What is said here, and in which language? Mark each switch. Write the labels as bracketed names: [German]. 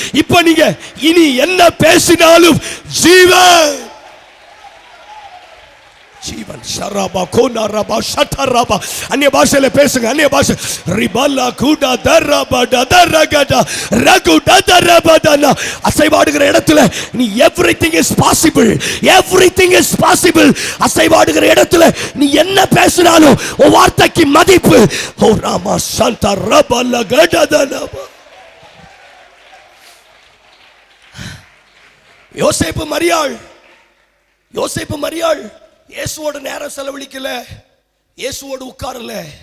[Tamil] இப்ப நீங்க இனி என்ன பேசினாலும் ஜீவன் ஜீவன் ஷராபா கோனாரபா ஷட்டரபா. அந்நிய பாஷையில பேசுங்க, அந்நிய பாஷை. ரிபல்லா குடா தரபா தரகடா ரகுடா தரபடனா. அசைவாடுகிற இடத்துல நீ [English] everything is possible, everything is possible. [Tamil] அசைவாடுகிற இடத்துல நீ என்ன பேசினாலும் உன் வார்த்தைக்கு மதிப்பு. ஓ ராமா சந்தா ரபல்லா கடதனபா. யோசேப்பு மரியாள், யோசேப்பு மரியாள் இயேசுவோட நேரம் செலவழிக்கல, இயேசுவோடு உட்காரல.